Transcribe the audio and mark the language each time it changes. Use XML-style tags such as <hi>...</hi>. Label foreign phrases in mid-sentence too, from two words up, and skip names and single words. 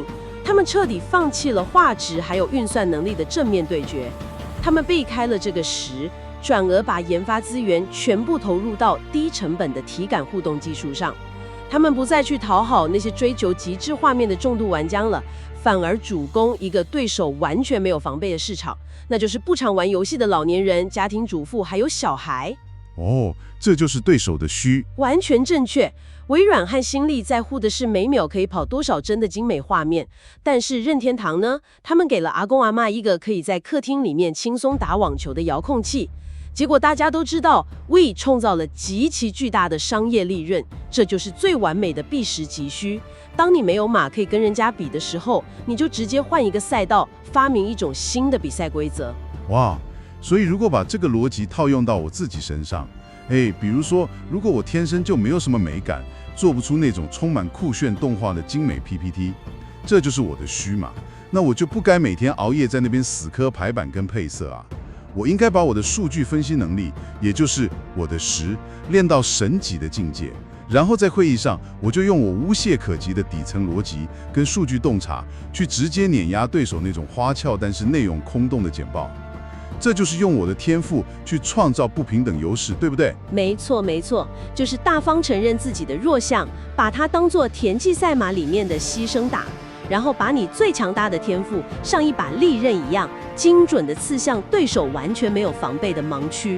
<zh>他們徹底放棄了畫質還有運算能力的正面對決，他們避開了這個實，轉而把研發資源全部投入到低成本的體感互動技術上。他們不再去討好那些追求極致畫面的重度玩家了，反而主攻一個對手完全沒有防備的市場，那就是不常玩遊戲的老年人、家庭主婦還有小孩。哦，這就是對手的虛。完全正確。微軟和新力在乎的是每秒可以跑多少帧的精美畫面，但是任天堂呢？他們給了阿公阿嬤一個可以在客廳裡面輕鬆打網球的遙控器。結果大家都知道 ，Wii 創造了極其巨大的商業利潤，這就是最完美的避實擊虛。當你沒有馬可以跟人家比的時候，你就直接換一個賽道，發明一種新的比賽規則。哇，所以如果把這個邏輯套用到我自己身上，比如說，如果我天生就沒有什麼美感，做不出那種充滿酷炫動畫的精美 PPT， 這就是我的虛嘛。那我就不該每天熬夜在那邊死磕排版跟配色啊。我應該把我的數據分析能力，也就是我的實，練到神級的境界。然後在會議上，我就用我無懈可擊的底層邏輯跟數據洞察，去直接碾壓對手那種花俏但是內容空洞的簡報。這就是用我的天賦去創造不平等優勢，對不對？沒錯，沒錯，就是大方承認自己的弱項，把它當作田忌賽馬裡面的犧牲打，然後把你最強大的天賦像一把利刃一樣，精準地刺向對手完全沒有防備的盲區。</zh>